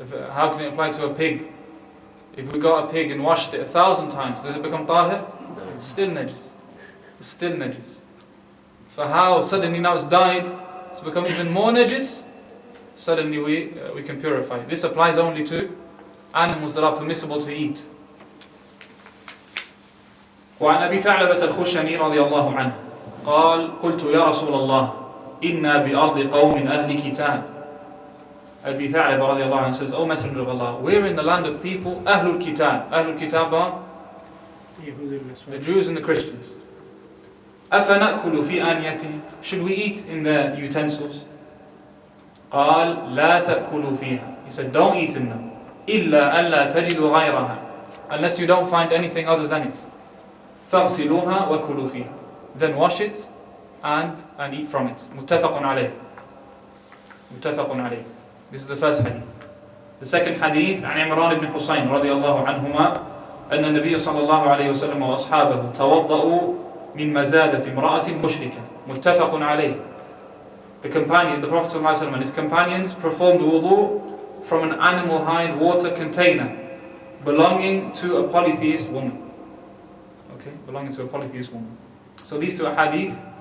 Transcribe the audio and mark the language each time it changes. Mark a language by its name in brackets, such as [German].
[English] How can it apply to a pig? If we got a pig and washed it 1,000 times, does it become tahir? No. Still najis. It's still najis. For how suddenly now it's died, it's become even more najis, suddenly we can purify. This applies only to animals that are permissible to eat. [Arabic] وعن أبي ثعلبة الخشني رضي الله عنه قال قلت يا رسول الله إنا بأرض قوم أهل كتاب. [English] Abi Tha'laba radiallahu anhu says, O Messenger of Allah, we're in the land of people, Ahlul Kitab. Ahlul Kitab are the Jews and the Christians. [Arabic] أَفَنَأْكُلُ فِي آنِيَتِهِمْ. [English] Should we eat in their utensils? [Arabic] قال لا تأكلوا فيها. [English] He said, don't eat in them. [Arabic] إلا ألا تجدوا غيرها. [English] Unless you don't find anything other than it. [Arabic] فَاغْسِلُوهَا وَكُلُوا فِيهَا. [English] Then wash it and eat from it. [Arabic] متفق عليه. متفق عليه. [English] This is the first hadith. The second hadith [Arabic] عن عمران بن حسين رضي الله عنهما أن النبي صلى الله عليه وسلم وأصحابه توضأوا من مزادة امرأة مشركة. متفق عليه. [English] The Prophet [Arabic] صلى الله عليه وسلم [English] and his companions performed wudu from an animal hide water container belonging to a polytheist woman. Okay, belonging to a polytheist woman. So these two hadith